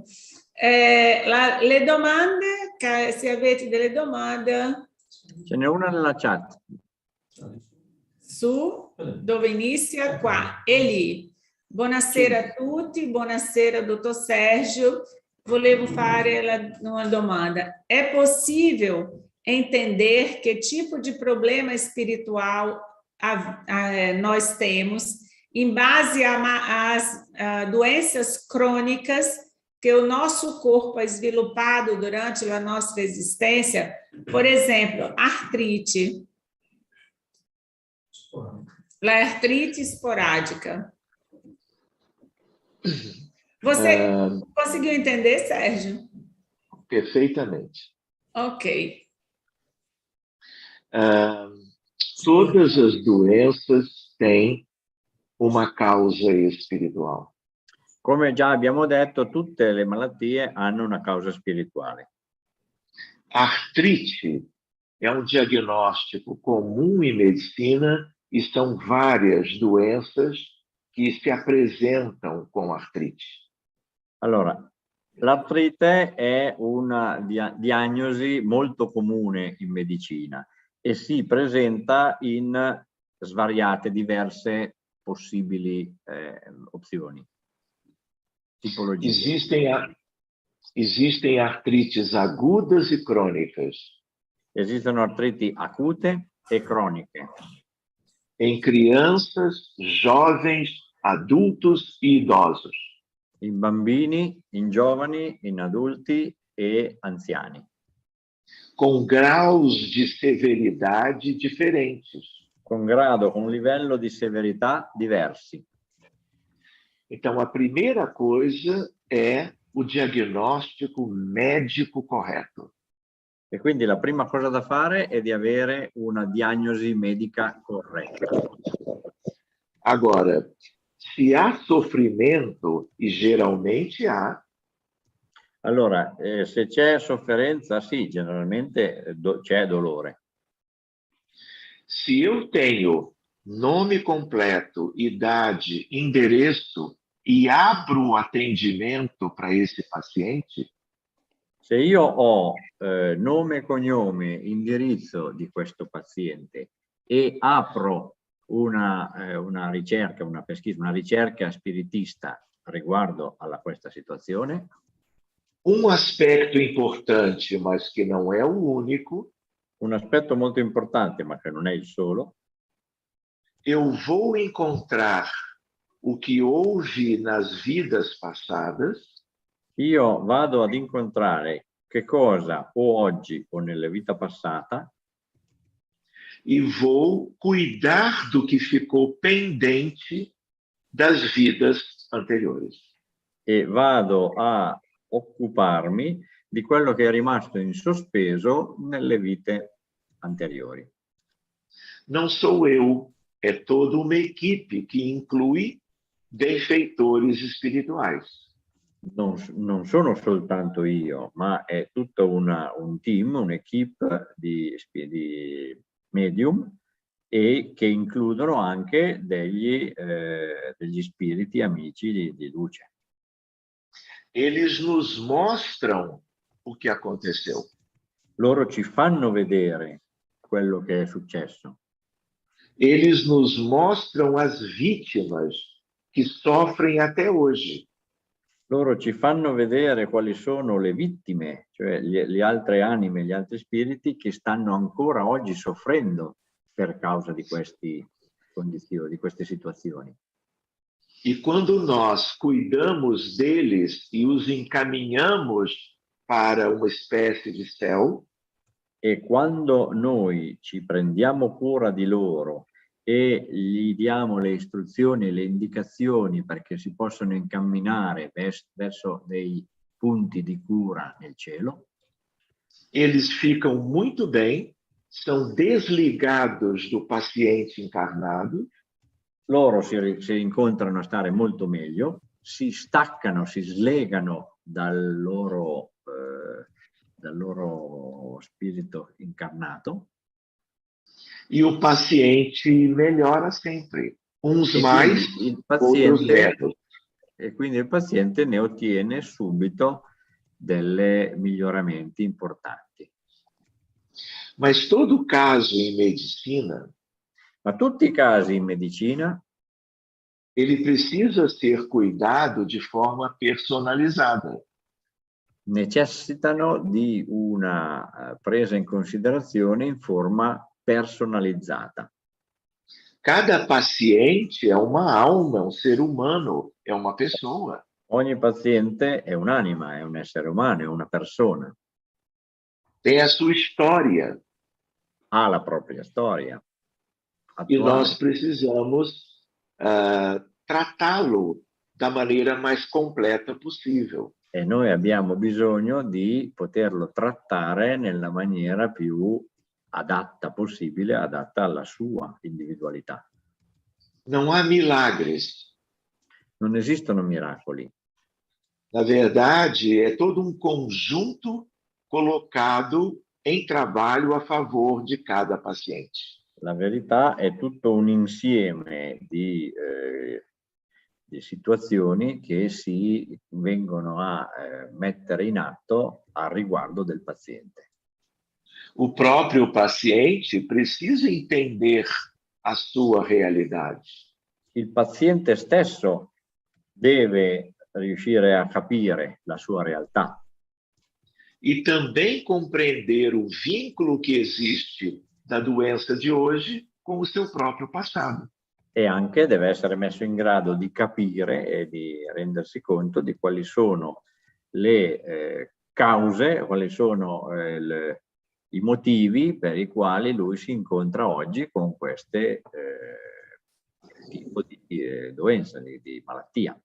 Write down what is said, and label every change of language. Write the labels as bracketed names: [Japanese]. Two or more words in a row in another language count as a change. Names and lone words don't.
[Italian] Le domande, se avete delle domande. Ce n'è una nella chat. Dove inizia? Qua. Eli. Buonasera a tutti, buonasera dottor Sérgio. Volevo fare uma domanda. [Portuguese] É possível entender que tipo de problema espiritual nós temos em base às doenças crônicas que o nosso corpo é esvilupado durante a nossa existência? Por exemplo, artrite. A artrite esporádica. Você conseguiu entender, Sérgio? Perfeitamente. Ok. Todas as doenças têm uma causa espiritual. [Italian] Come già abbiamo detto, tutte le malattie hanno una causa spirituale. [Portuguese] Artrite é um diagnóstico comum em medicina e são várias doenças que se apresentam com artrite. [Italian] Allora, l'artrite è una diagnosi molto comune in medicina e si presenta in svariate, diverse possibili opzioni, tipologie. [Portuguese] Existem artrites agudas e crônicas. [Italian] Esistono artriti acute e croniche. [Portuguese] Em crianças, jovens, adultos e idosos. [Italian] In bambini, in giovani, in adulti e anziani. [Portuguese] Com graus de severidade diferentes. [Italian] Con livello di severità diversi. [Portuguese] Então, a primeira coisa é o diagnóstico médico correto. [Italian] E quindi la prima cosa da fare è di avere una diagnosi medica corretta. [Portuguese] Agora, se há sofrimento, e geralmente há. [Italian] Allora, se c'è sofferenza, sì, generalmente c'è dolore. [Portuguese] Se eu tenho nome completo, idade, endereço e abro o atendimento para esse paciente, [Italian] se io ho nome, cognome, indirizzo di questo paziente e apro una ricerca, una pesquisa, una ricerca spiritista riguardo a questa situazione. [Portuguese] Um aspetto importante, mas que não é o único. [Italian] Un aspetto molto importante, ma che non è il solo. [Portuguese] Eu vou encontrar o que houve nas vidas passadas. [Italian] Io vado ad incontrare che cosa ho oggi o nella vita passata. [Portuguese] E vou cuidar do que ficou pendente das vidas anteriores. [Italian] E vado a occuparmi di quello che è rimasto in sospeso nelle vite anteriori. [Portuguese] Não sou eu, é toda uma equipe que inclui benfeitores espirituais. [Italian] Non sono soltanto io, ma è tutto un team, un'equipe di medium e che includono anche degli spiriti amici di luce. [Portuguese] Eles nos mostram o que aconteceu. [Italian] Loro ci fanno vedere quello che è successo. [Portuguese] Eles nos mostram as vítimas que sofrem até hoje. [Italian] Loro ci fanno vedere quali sono le vittime, cioè le altre anime, gli altri spiriti che stanno ancora oggi soffrendo per causa di queste condizioni, di queste situazioni. [Portuguese] E quando nós cuidamos deles e os encaminhamos para uma espécie de céu, [Italian] e quando noi ci prendiamo cura di loro e gli diamo le istruzioni e le indicazioni perché si possono incamminare verso dei punti di cura nel cielo, [Portuguese] eles ficam muito bem, são desligados do paciente encarnado. [Italian] Loro si incontrano a stare molto meglio, si staccano, si slegano dal loro spirito incarnato. [Portuguese] E o paciente melhora sempre, uns mais, outros menos. [Italian] E quindi il paziente ne ottiene subito dei miglioramenti importanti. [Portuguese] Mas todo caso em medicina, [Italian] ma tutti i casi in medicina, [Portuguese] ele precisa ser cuidado de forma personalizada. [Italian] Necessitano di una presa in considerazione in forma personalizzata. [Portuguese] Cada paciente é uma alma, um ser humano, é uma pessoa. [Italian] Ogni paziente è un'anima, è un essere umano, è una persona. [Portuguese] Tem a sua história. [Italian] Ha la propria storia. [Portuguese] E nós precisamos tratá-lo da maneira mais completa possível. [Italian] E noi abbiamo bisogno di poterlo trattare nella maniera più adatta possibile, adatta alla sua individualità. [Portuguese] Não há milagres. [Italian] Non esistono miracoli. [Portuguese] Na verdade, é todo um conjunto colocado em trabalho a favor de cada paciente. [Italian] La verità è tutto un insieme di situazioni che si vengono a mettere in atto a riguardo del paziente. [Portuguese] O próprio paciente precisa entender a sua realidade. [Italian] Il paziente stesso deve riuscire a capire la sua realtà. [Portuguese] E também compreender o vínculo que existe da doença de hoje com o seu próprio passado. [Italian] E anche deve essere messo in grado di capire e di rendersi conto di quali sono le cause, quali sono i motivi per i quali lui si incontra oggi con queste tipo di doença, di malattia.